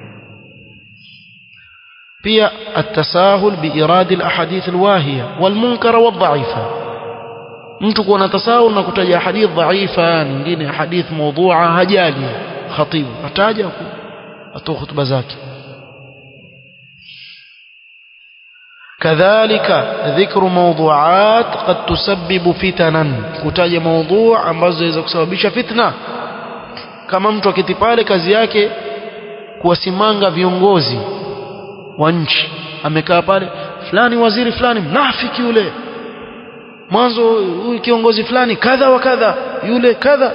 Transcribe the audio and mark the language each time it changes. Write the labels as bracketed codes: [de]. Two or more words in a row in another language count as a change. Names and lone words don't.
[ar] pia التساهل بإيراد الأحاديث الواهية والمنكرة والضعيفة. [sw] mtu kuwa na tasahul na kutaja hadith dhaifa nyingine hadith mawdu'a hajali khatibu ataja atoa khutba zake. [ar] كذلك ذكر موضوعات قد تسبب فتنا. [sw] kutaja mada ambazo zinaweza kusababisha fitna, kama mtu akiti pale kazi yake kuwasimanga viongozi wa nchi, amekaa pale fulani waziri fulani mnafiki yule, mwanzo huyu kiongozi fulani kadha wa kadha yule kadha.